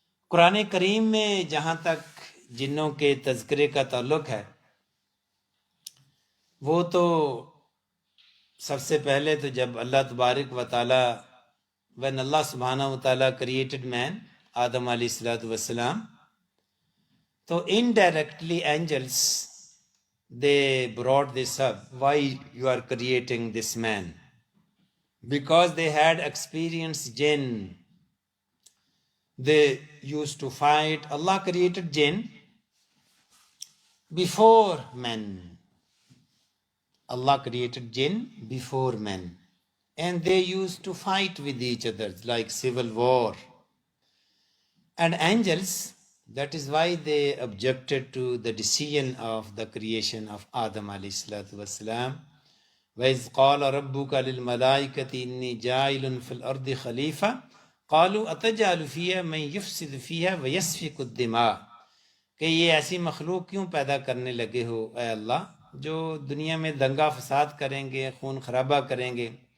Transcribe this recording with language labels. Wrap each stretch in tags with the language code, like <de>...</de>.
<ur>قرآن کریم میں جہاں تک جنوں کے تذکرے کا تعلق ہے، وہ تو سب سے پہلے تو جب اللہ تبارک و تعالی، when اللہ سبحانہ و تعالیٰ created man، آدم علیہ السلام، تو</ur> <en>indirectly angels they brought this up. Why you are creating this man? Because they had experienced jinn. They used to fight. Allah created jinn before men. Allah created jinn before men. and they used to fight with each other like civil war. And angels, that is why they objected to the decision of the creation of Adam alayhi salatu wassalam.</en> <ar>وَإِذْ قَالَ رَبُّكَ لِلْمَلَائِكَةِ إِنِّي جَاعِلٌ فِي الْأَرْضِ خَلِيفَةً قَالُوا أَتَجْعَلُ فِيهَا مَن يُفْسِدُ فِيهَا وَيَسْفِكُ الدِّمَاءَ</ar> <ur>کہ یہ ایسی مخلوق کیوں پیدا کرنے لگے ہو اے اللہ جو دنیا میں دنگا فساد کریں گے، خون خرابہ کریں گے.</ur>